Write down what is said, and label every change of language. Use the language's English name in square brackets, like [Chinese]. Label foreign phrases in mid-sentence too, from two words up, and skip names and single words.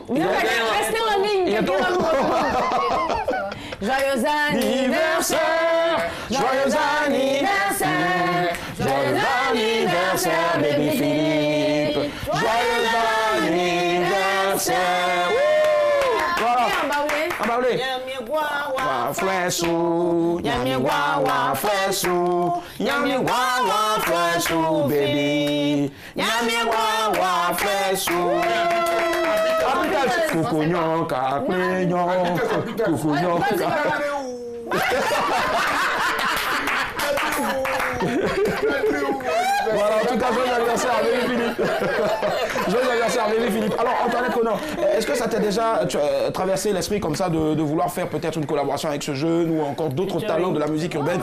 [French] Restez en ligne, quelqu'un va vous reprendre. Joyeux anniversaire, joyeux anniversaire, joyeux anniversaire, Baby Philippe, joyeux anniversaire. Voilà. Embaoulé. [Baoulé] Wa flesou, yami wa flesou, yami wa flesou, baby, yami wa flesou. Kukunyon kakwenyon, kukunyon [French] Voilà, en tout cas, joyeux anniversaire à Baby Philippe. Joyeux anniversaire à Baby Philippe. Alors, Antoinette Conan, est-ce que ça t'a déjà traversé l'esprit comme ça de vouloir faire peut-être une collaboration avec ce jeune ou encore d'autres talents de la musique urbaine?